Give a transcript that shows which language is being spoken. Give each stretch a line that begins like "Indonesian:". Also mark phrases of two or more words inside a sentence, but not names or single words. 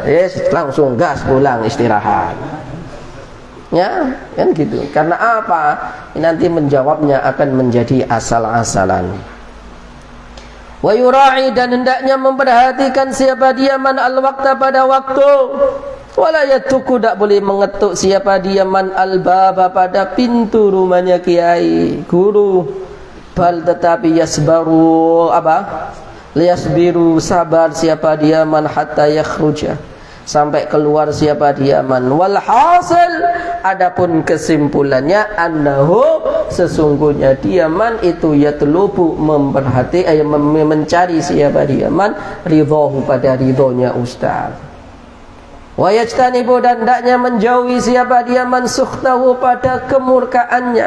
Indonesian: Yes, langsung gas pulang istirahat. Ya, kan gitu. Karena apa? Nanti menjawabnya akan menjadi asal-asalan.
Arabic: ويراعي,
Indonesian: dan hendaknya memperhatikan siapa dia
Arabic: من الوقت
Indonesian: pada waktu.
Arabic: ولا يطرق,
Indonesian: tak boleh mengetuk siapa dia
Arabic: من الباب
Indonesian: pada pintu rumahnya kiai, guru. Bal, tetapi
Arabic: يصبر ليصبر,
Indonesian: sabar siapa dia
Arabic: من حتى يخرج,
Indonesian: sampai keluar siapa dia man.
Arabic: والحاصل,
Indonesian: adapun kesimpulannya, annahu, sesungguhnya dia man itu yatlubu, mencari siapa dia man ridhahu, pada ridhonya ustaz.
Arabic: ويجتنب,
Indonesian: dan hendaknya menjauhi siapa dia man sukhtahu, pada kemurkaannya.